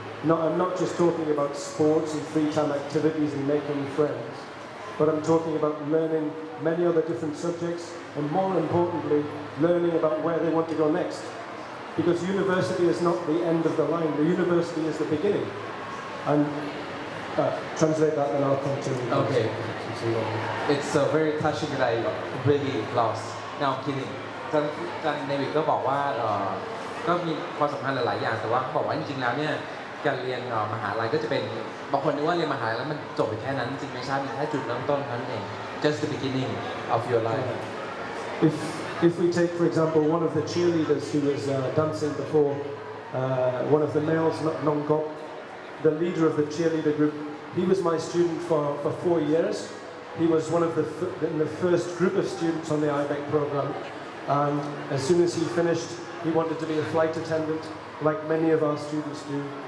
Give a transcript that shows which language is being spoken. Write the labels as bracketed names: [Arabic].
[English] I'm not just talking about sports and free time activities and making friends, but I'm talking about learning many other different subjects, and more importantly, learning about where they want to go next. Because university is not the end of the line, the university is the beginning. And translate that and I'll continue. Okay. It's very touching that I really lost. Now I'm kidding. [Thai] จันเดวิดก็บอกว่าก็มีความสำคัญหลายๆอย่างแต่ว่าเขาบอกว่าจริงๆแล้วเนี่ยการเรียนมหาลัยก็จะเป็นบางคนนึกว่าเรียนมหาลัยแล้วมันจบไปแค่นั้นจริงไม่ใช่มันแค่จุดเริ่มต้นเท่านั้นเอง [English] just the beginning of your life. If we take, for example, one of the cheerleaders who was dancing before, one of the males, Nongkop, the leader of the cheerleader group, he was my student for 4 years. He was one of in the first group of students on the IBEC program, and as soon as he finished, he wanted to be a flight attendant, like many of our students do.